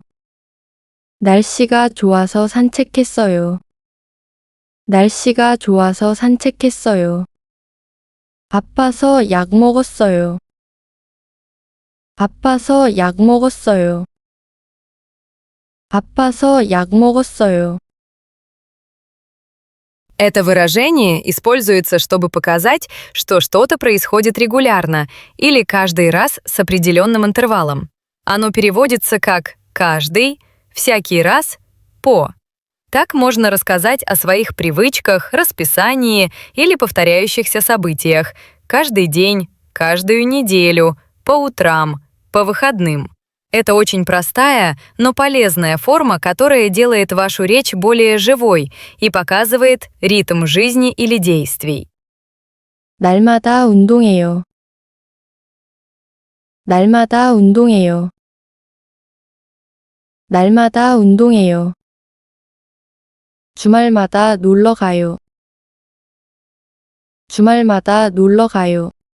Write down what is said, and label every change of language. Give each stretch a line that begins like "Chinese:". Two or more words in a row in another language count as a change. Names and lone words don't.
Korean: 날씨가 좋아서 산책했어요. 날씨가 좋아서 산책했어요. 아파서 약 먹었어요. 아파서 약 먹었어요. 아파서 약 먹었어요.
Russian: Это выражение используется, чтобы показать, что что-то происходит регулярно или каждый раз с определенным интервалом. Оно переводится как «каждый», «всякий раз», «по». Так можно рассказать о своих привычках, расписании или повторяющихся событиях каждый день, каждую неделю, по утрам, по выходным. Это очень простая, но полезная форма, которая делает вашу речь более живой и показывает ритм жизни или действий.
Korean: 날마다 운동해요. 날마다 운동해요. 날마다 운동해요. 주말마다 놀러 가요. 주말마다 놀러 가요.